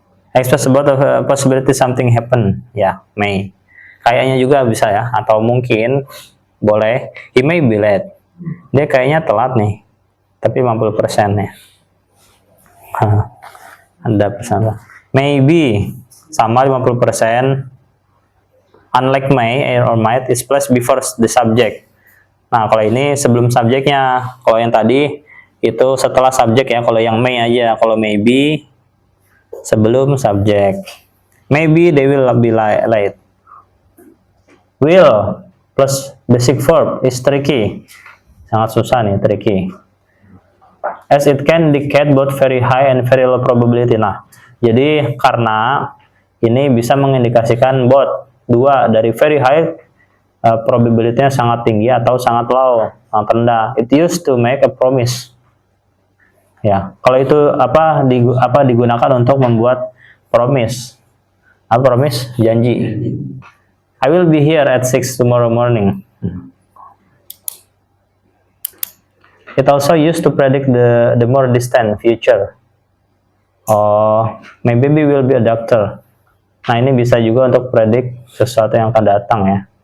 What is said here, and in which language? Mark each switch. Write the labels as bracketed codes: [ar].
[en] Expect about the possibility something happen, ya, may. [id] Kayaknya juga bisa ya, atau mungkin boleh. [en] He may be late. [id] Dia kayaknya telat nih, tapi 50% ya. Ada persen. Maybe sama 50%. [en] Unlike may or might is placed before the subject. [id] Nah, kalau ini sebelum subjeknya. Kalau yang tadi itu setelah subjek ya. Kalau yang may aja. Kalau maybe sebelum subjek. [en] Maybe they will be late. Will plus basic verb is tricky. [id] Sangat susah nih, [en] tricky. As it can indicate both very high and very low probability. [id] Nah, jadi karena ini bisa mengindikasikan both, dua, dari very high probability-nya sangat tinggi atau sangat low, sangat rendah. [en] It used to make a promise. [id] Ya, kalau itu digunakan untuk membuat promise. Apa promise? Janji. [en] I will be here at 6 tomorrow morning. It also used to predict the more distant future. Oh, my baby will be a doctor. [id] Nah, ini bisa juga untuk predik sesuatu yang akan datang ya.